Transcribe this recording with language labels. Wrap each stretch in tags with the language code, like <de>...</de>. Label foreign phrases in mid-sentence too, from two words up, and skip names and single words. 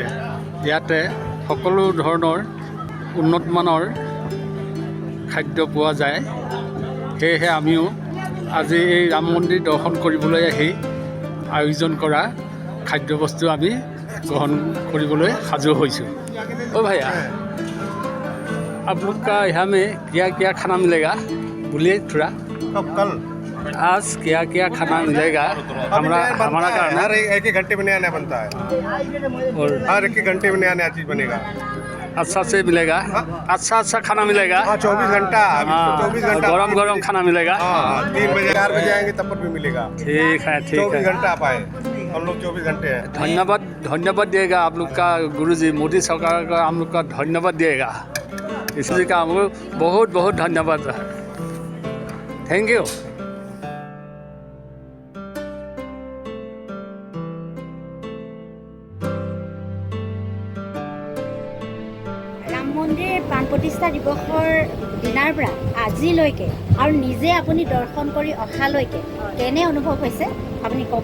<as>ইয়াতে সকলো ধৰণৰ উন্নতমানৰ খাদ্য পোৱা যায়। সেয়েহে আমিও আজি এই ৰাম মন্দিৰ দৰ্শন কৰিবলৈ আহি আয়োজন কৰা খাদ্যবস্তু আমি গ্ৰহণ কৰিবলৈ সাজু হৈছোঁ।</as> <hi>ओ भैया, आप लोग का यहाँ में क्या क्या खाना मिलेगा बोलिए थोड़ा। कब कल आज क्या क्या खाना मिलेगा हमारा कारण हर एक ही घंटे में नया नया बनता है। और हर एक ही घंटे में नया नया चीज बनेगा। अच्छा से मिलेगा, अच्छा खाना मिलेगा। हाँ 24 घंटा। हाँ 24 घंटा गरम गरम खाना मिलेगा। हाँ 3 बजे 4 बजे आएंगे तब पर भी मिलेगा। ठीक है 24 घंटा आप आए, हम लोग 24 घंटे हैं। धन्यवाद दिएगा आप लोग का गुरुजी, मोदी सरकार का हम लोग का धन्यवाद दिएगा। इसलिए का हमको बहुत बहुत धन्यवाद है।</hi> <en>thank you.</en> <as>ৰাম মন্দিৰ প্ৰাণ প্ৰতিষ্ঠা দিৱসৰ দিনাৰ পৰা আজিলৈকে আৰু নিজে আপুনি দৰ্শন কৰি অহালৈকে কেনে অনুভৱ হৈছে আপুনি কওক।</as>